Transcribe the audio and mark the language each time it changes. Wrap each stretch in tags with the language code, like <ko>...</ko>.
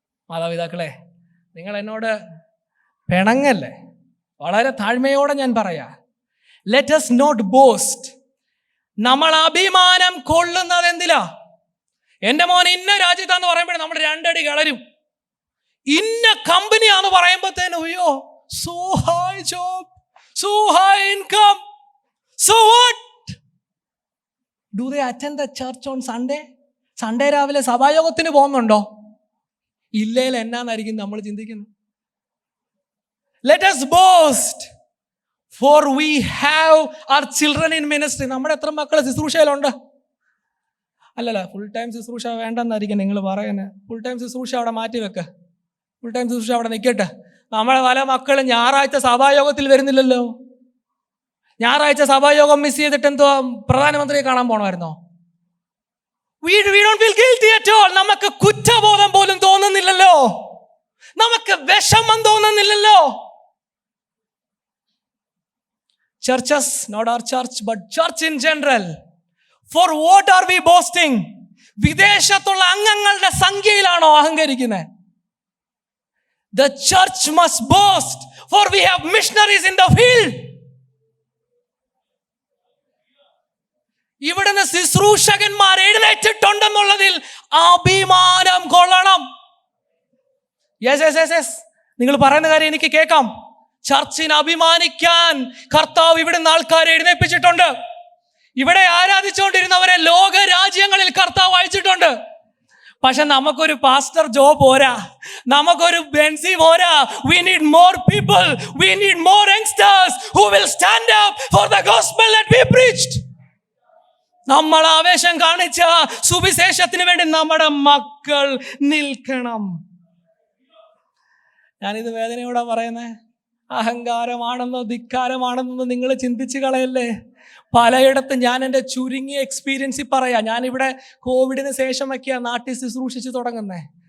<ml>മാതാപിതാക്കളെ, നിങ്ങൾ എന്നോട് പിണങ്ങല്ലേ, വളരെ താഴ്മയോടെ ഞാൻ പറയാ,</ml> <en>Let us not boast.</en> <ml>നമ്മൾ അഭിമാനം കൊള്ളുന്നത് എന്തിലാ? എൻ്റെ മോൻ ഇന്ന രാജ്യത്താന്ന് പറയുമ്പോഴേ നമ്മൾ രണ്ടടി കളരും. ഇന്ന കമ്പനിയാന്ന് പറയുമ്പോഴത്തേനും അയ്യോ,</ml> <en>so high job, so high income, so what? Do they attend the church on Sunday?</en> <ml>Sunday രാവിലെ സഭായോഗത്തിന് പോകുന്നുണ്ടോ? ഇല്ലേൽ എന്നാന്നായിരിക്കും നമ്മൾ ചിന്തിക്കുന്നത്.</ml> <en>Let us boast, for we have our children in ministry.</en> <ml>നമ്മുടെ എത്ര മക്കൾ ശുശ്രൂഷയിലുണ്ട്? അല്ലല്ല, ഫുൾ ടൈം ശുശ്രൂഷ വേണ്ടെന്നായിരിക്കും നിങ്ങൾ പറയുന്നത്. ഫുൾ ടൈം ശുശ്രൂഷ അവിടെ മാറ്റി വെക്ക്, ഫുൾ ടൈം ശുശ്രൂഷ അവിടെ നിൽക്കട്ടെ. നമ്മളെ പല മക്കളും ഞായറാഴ്ച സഭായോഗത്തിൽ വരുന്നില്ലല്ലോ. ഞായറാഴ്ച സഭായോഗം മിസ് ചെയ്തിട്ട് എന്തോ പ്രധാനമന്ത്രിയെ കാണാൻ പോകണമായിരുന്നോ?</ml> <en>We don't feel guilty at all.</en> <ml>നമുക്ക് കുറ്റബോധം പോലും തോന്നുന്നില്ലല്ലോ, നമുക്ക് വിഷമം തോന്നുന്നില്ലല്ലോ.</ml> <en>Churches, not our church, but church in general. For what are we boasting?</en> <ml>വിദേശത്തുള്ള അംഗങ്ങളുടെ സംഖ്യയിലാണോ അഹങ്കരിക്കുന്നത്?</ml> <en>The church must boast, for we have missionaries in the field.</en> <ml>ഇവിടുന്ന് ശുശ്രൂഷകന്മാർ എഴുന്നേറ്റിട്ടുണ്ടെന്നുള്ളതിൽ അഭിമാനം കൊള്ളണം. യെസ്, നിങ്ങൾ പറയുന്ന കാര്യം എനിക്ക് കേൾക്കാം. ചർച്ചിനെ അഭിമാനിക്കാൻ കർത്താവ് ഇവിടുന്ന് ആൾക്കാരെ എഴുന്നേൽപ്പിച്ചിട്ടുണ്ട്. ഇവിടെ ആരാധിച്ചുകൊണ്ടിരുന്നവരെ ലോക രാജ്യങ്ങളിൽ കർത്താവ് അയച്ചിട്ടുണ്ട്. പക്ഷെ നമുക്കൊരു പാസ്റ്റർ ജോ പോരാ, നമുക്കൊരു ബെൻസി പോരാ.</ml> <en>We need more people, we need more youngsters who will stand up for the gospel that we preached.</en> <ml>നമ്മൾ ആവേശം കാണിച്ച സുവിശേഷത്തിന് വേണ്ടി നമ്മുടെ മക്കൾ നിൽക്കണം. ഞാനിത് വേദനയോടെ പറയുന്നേ. അഹങ്കാരമാണെന്നോ ധിക്കാരമാണെന്നോ നിങ്ങൾ ചിന്തിച്ച് കളയല്ലേ. പലയിടത്തും ഞാൻ എൻ്റെ ചുരുങ്ങിയ എക്സ്പീരിയൻസിൽ പറയാം. ഞാനിവിടെ കോവിഡിന് ശേഷമൊക്കെയാണ് നാട്ടിൽ ശുശ്രൂഷിച്ച് തുടങ്ങുന്നത്.</ml>